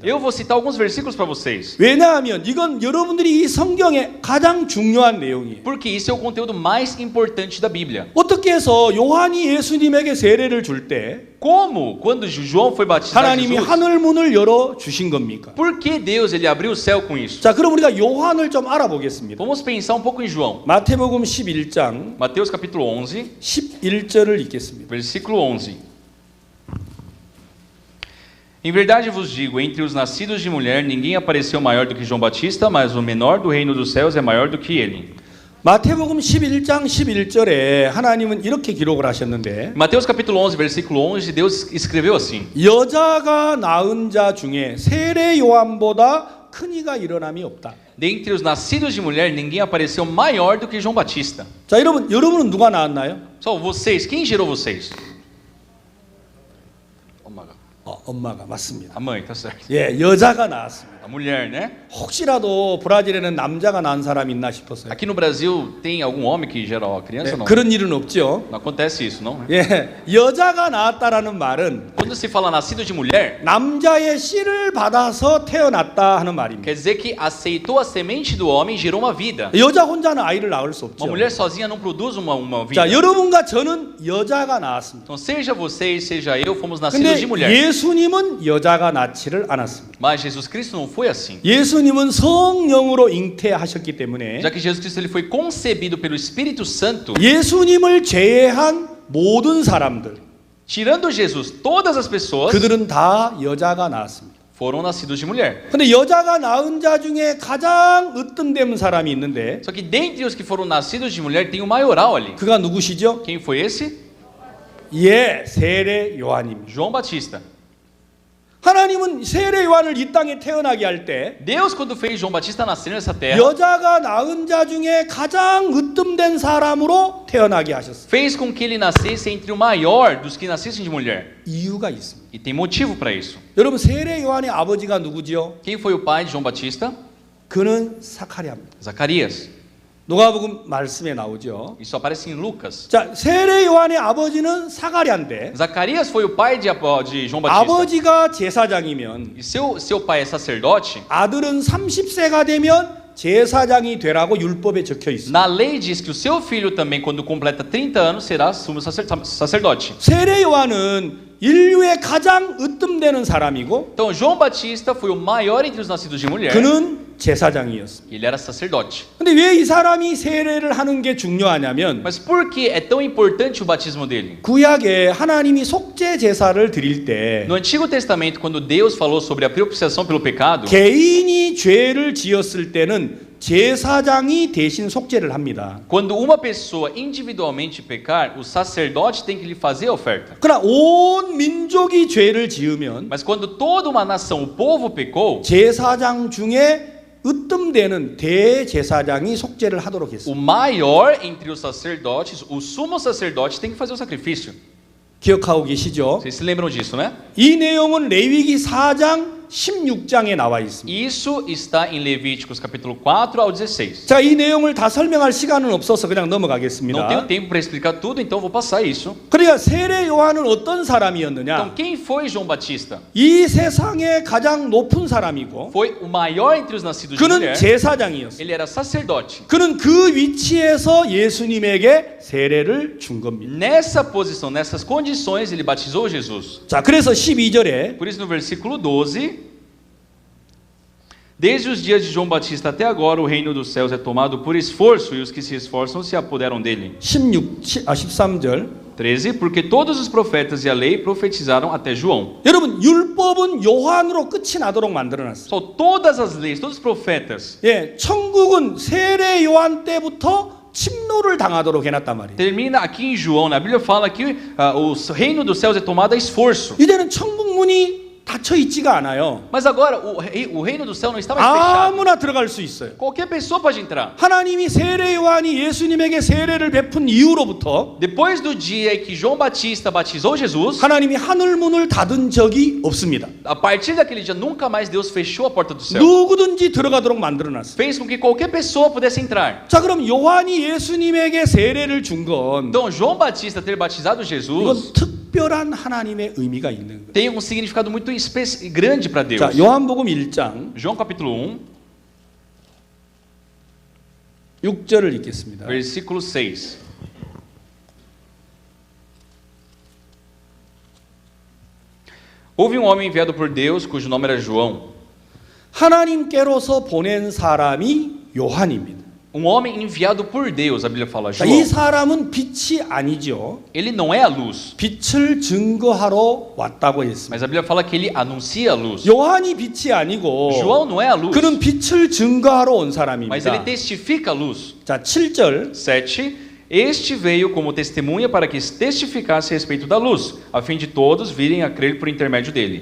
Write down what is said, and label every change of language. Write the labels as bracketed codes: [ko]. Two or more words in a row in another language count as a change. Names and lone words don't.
[pt] Eu vou citar alguns versículos para vocês, [ko] 왜냐하면 이건 여러분들이 이 성경의 가장 중요한 내용이에요. [pt] porque isso é o conteúdo mais importante da Bíblia. [ko] 어떻게 해서 요한이 예수님에게 세례를 줄 때 [pt] Como, quando João foi batizar [ko] 하나님이 [pt] Jesus, [ko] 하늘 문을 열어 주신 겁니까? [pt] por que Deus ele abriu o céu com isso? [ko] 자, 그럼 우리가 요한을 좀 알아보겠습니다. [pt] Vamos pensar um pouco em João. [ko] 마태복음 11장 [pt] Mateus capítulo 11, [ko] 11절을 읽겠습니다. [pt] versículo 11. Em verdade vos digo, entre os nascidos de mulher, ninguém apareceu maior do que João Batista, mas o menor do reino dos céus é maior do que ele. [ko] 마태복음 11장 11절에 하나님은 이렇게 기록을 하셨는데 [pt] Mateus capítulo 11, versículo 11, Deus escreveu assim: [ko] 여자가 낳은 자 중에 세례 요한보다 큰 이가 일어남이 없다. [pt] dentre os nascidos de mulher, ninguém apareceu maior do que João Batista. [ko] 자, 여러분은 누가 낳았나요? [pt] Só vocês, quem gerou vocês? [ko] 엄마가 맞습니다. [pt] A mãe, tá certo. [ko] 예, 여자가 나왔습니다. [pt] A mulher, né? [ko] 혹시라도 브라질에는 남자가 낳은 사람 있나 싶었어요. [pt] Aqui no Brasil tem algum homem que gera a criança [ko] 예, [pt] ou não? [ko] 그런 일은 없죠. [pt] Não acontece isso, não? [ko] 예, 여자가 나왔다라는 말은 [pt] Quando se fala nascido de mulher, [ko] 남자의 씨를 받아서 태어났다 하는 말입니다. [pt] quer dizer que aceitou a semente do homem e gerou uma vida. [ko] 여자 혼자는 아이를 낳을 수 없죠. [pt] Uma mulher sozinha não produz uma vida. [ko] 자, 여러분과 저는 여자가 나왔습니다. [pt] Então, seja vocês, seja eu, fomos nascidos [ko] 근데 [pt] de mulher. [ko] 예수님은 여자가 낳지를 않았습니다. [pt] Mas Jesus Cristo não foi assim. [ko] 예수님은 성령으로 잉태하셨기 때문에 [pt] Já que Jesus Cristo ele foi concebido pelo Espírito Santo, [ko] 예수님을 제외한 모든 사람들 [pt] tirando Jesus, todas as pessoas [ko] 그들은 다 여자가 낳았습니다. [pt] foram nascidos de mulher. [ko] 근데 여자가 낳은 자 중에 가장 으뜸된 사람이 있는데 [pt] Só que dentre os que foram nascidos de mulher tem o maioral ali. [ko] 그가 누구시죠? [pt] Quem foi esse? [ko] 예, 세례 요한입니다. [pt] João Batista. [ko] 하나님은 세례 요한을 이 땅에 태어나게 할 때 [pt] Deus, quando fez João Batista nascer nessa terra, [ko] 여자가 낳은 자 중에 가장 으뜸된 사람으로 태어나게 하셨어요. [pt] fez com que ele nascesse entre o maior dos que nascessem de mulher. [ko] 이유가 있습니다. [pt] E tem motivo para isso. [ko] 여러분 세례 요한의 아버지가 누구지요? [pt] Quem foi o pai de João Batista? [ko] 그는 사카리아입니다. [pt] Zacarias. [ko] 누가복음 말씀에 나오죠. [pt] Isso aparece em Lucas. [ko] 자, 세례 요한의 아버지는 사가랴인데 [pt] Zacarias foi o pai de João Batista. [ko] 아버지가 제사장이면 [pt] E seu pai é sacerdote. [ko] 아들은 30세가 되면 제사장이 되라고 율법에 적혀 있습니다. [pt] Na lei diz que o seu filho também, quando completa 30 anos, será sumo sacerdote. [ko] 세례 요한은 인류의 가장 으뜸되는 사람이고 [pt] Então, João Batista foi o maior entre os nascidos de mulher. [ko] 그는 제사장이었습니다. [pt] Ele era sacerdote. [ko] 근데 왜 이 사람이 세례를 하는 게 중요하냐면 [pt] Mas por que é tão importante o batismo dele? [ko] 구약에 하나님이 속죄 제사를 드릴 때 [pt] No Antigo Testamento, quando Deus falou sobre a propiciação pelo pecado, [ko] 개인이 죄를 지었을 때는 제사장이 대신 속죄를 합니다. [pt] quando uma pessoa individualmente pecar, o sacerdote tem que lhe fazer a oferta. [ko] 그러나 온 민족이 죄를 지으면 [pt] Mas quando toda uma nação, o povo pecou, [ko] 제사장 중에 으뜸되는 대제사장이 속죄를 하도록 [pt] o [ko] 했습니다. [pt] maior entre os sacerdotes, o sumo sacerdote, tem que fazer o sacrifício. [ko] 기억하고 계시죠? [pt] Vocês se lembram disso, né? [ko] 이 내용은 레위기 4장 16장에 나와 있습니다. [pt] Isso está em Levíticos capítulo 4 ao 16. [ko] 자, 이 내용을 다 설명할 시간은 없어서 그냥 [pt] Não tenho [ko] 넘어가겠습니다. [pt] tempo para explicar tudo, então vou passar isso. [ko] 그러니까 세례 요한은 어떤 [pt] Então, [ko] 사람이었느냐? [pt] quem foi João Batista? [ko] 이 세상의 가장 높은 사람이고 [pt] Foi o maior entre os nascidos de [ko] 그는 [pt] mulher. [ko] 제사장이었어요. [pt] Ele era sacerdote. [ko] 그는 그 위치에서 예수님에게 세례를 준 겁니다. [pt] Nessa posição, nessas condições, ele batizou Jesus. [ko] 자, 그래서 12절에 [pt] Por isso, no versículo 12, desde os dias de João Batista até agora, o reino dos céus é tomado por esforço, e os que se esforçam se apoderam dele. [ko] 13절. [pt] 13, porque todos os profetas e a lei profetizaram até João. [ko] 여러분, 율법은 요한으로 끝이 나도록 만들어놨어요. [pt] Só todas as leis, todos os profetas, [ko] 예, 천국은 세례 요한 때부터 침노를 당하도록 해놨단 말이에요. [pt] termina aqui em João. Na Bíblia fala que o reino dos céus é tomado a esforço. [ko] 이제는 천국 문이 닫혀 있지가 않아요. [pt] Mas agora, o reino do céu não está mais fechado. [ko] 아무나 들어갈 수 있어요. [pt] Qualquer pessoa pode entrar. [ko] 하나님이 세례 요한이 예수님에게 세례를 베푼 이후로부터 [pt] Depois do dia em que João Batista batizou Jesus, [ko] 하나님이 하늘 문을 닫은 적이 없습니다. [pt] a partir daquele dia, nunca mais Deus fechou a porta do céu. [ko] 누구든지 들어가도록 만들어놨어요. [pt] Fez com que qualquer pessoa pudesse entrar. [ko] 자, 그럼 요한이 예수님에게 세례를 준 건 [pt] Então, João Batista ter batizado [ko] 이건 [pt] Jesus [ko] 특별한 하나님의 의미가 있는 거예요. [pt] tem um significado muito grande para Deus. [ko] 자, 요한복음 1장 [pt] João capítulo [ko] 6절을 읽겠습니다. [pt] versículo 6. Houve um homem enviado por Deus, cujo nome era João. [ko] 하나님께로서 보낸 사람이 요한입니다. [pt] Um homem enviado por Deus, a Bíblia fala, [ko] 자, [pt] João. [ko] 이 사람은 빛이 아니죠. [pt] Ele não é a luz, [ko] 빛을 증거하러 왔다고 했습니다. [pt] mas a Bíblia fala que ele anuncia a luz. [ko] 요한이 빛이 아니고 [pt] João não é a luz, [ko] 그는 빛을 증거하러 온 [pt] mas [ko] 사람입니다. [pt] ele testifica a luz. [ko] 자, 7절 [pt] 7. Este veio como testemunha para que testificasse a respeito da luz, a fim de todos virem a crer por intermédio dele.